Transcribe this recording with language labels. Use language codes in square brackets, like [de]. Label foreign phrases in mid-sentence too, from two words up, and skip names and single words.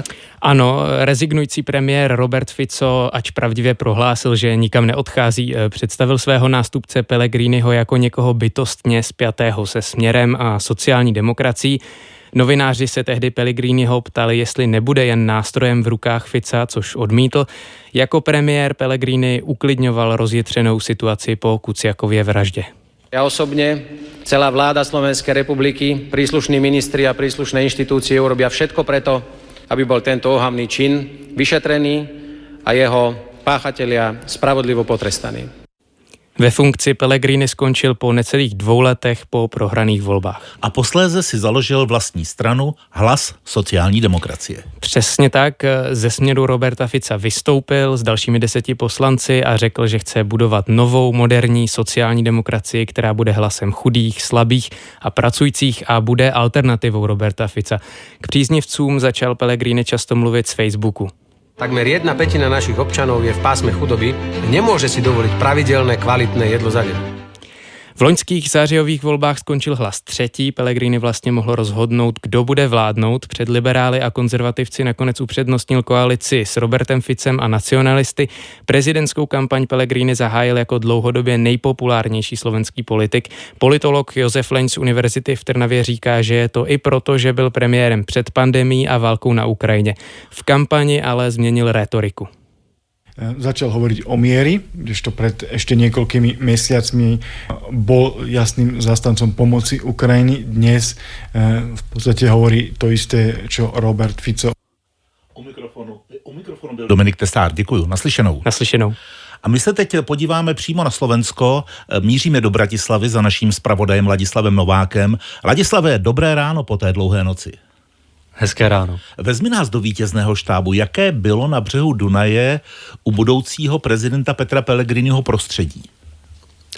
[cs] Ano, rezignující premiér Robert Fico, ač pravdivě prohlásil, že nikam neodchází, představil svého nástupce Pellegriniho jako někoho bytostně spjatého se Směrem a sociální demokracií. Novináři se tehdy Pellegriniho ptali, jestli nebude jen nástrojem v rukách Fica, což odmítl. Jako premiér Pellegrini uklidňoval rozjetřenou situaci po Kuciakově vraždě. [sk] Ja osobne, celá vláda Slovenskej republiky, príslušní ministri a príslušné inštitúcie urobia všetko preto, aby bol tento ohavný čin vyšetrený a jeho páchatelia spravodlivo potrestaní. [cs] Ve funkci Pellegrini skončil po necelých 2 letech po prohraných volbách. A posléze si založil vlastní stranu Hlas sociální demokracie. Přesně tak, ze Směru Roberta Fica vystoupil s dalšími 10 poslanci a řekl, že chce budovat novou, moderní sociální demokracii, která bude hlasem chudých, slabých a pracujících a bude alternativou Roberta Fica. K příznivcům začal Pellegrini často mluvit z Facebooku. [sk] Takmer 1/5 našich občanov je v pásme chudoby a nemôže si dovoliť pravidelné, kvalitné jedlo za deň. [cs] V loňských zářijových volbách skončil Hlas 3. Pellegrini vlastně mohl rozhodnout, kdo bude vládnout. Před liberály a konzervativci nakonec upřednostnil koalici s Robertem Ficem a nacionalisty. Prezidentskou kampaň Pellegrini zahájil jako dlouhodobě nejpopulárnější slovenský politik. Politolog Josef Leň z Univerzity v Trnavě říká, že je to i proto, že byl premiérem před pandemií a válkou na Ukrajině. V kampani ale změnil rétoriku. [sk] Začal hovoriť o miery, kdežto pred ešte niekoľkými mesiacmi bol jasným zástancom pomoci Ukrajiny. Dnes v podstate hovorí to isté, čo Robert Fico. [cs] U mikrofonu byl Dominik Tesár. Děkuju. Naslyšenou. Naslyšenou. A my se teď podíváme přímo na Slovensko. Míříme do Bratislavy za naším zpravodajem Ladislavem Novákem. Ladislave, dobré ráno po té dlouhé noci. Hezké ráno. Vezmi nás do vítězného štábu. Jaké bylo na břehu Dunaje u budoucího prezidenta Petra Pellegriniho prostředí?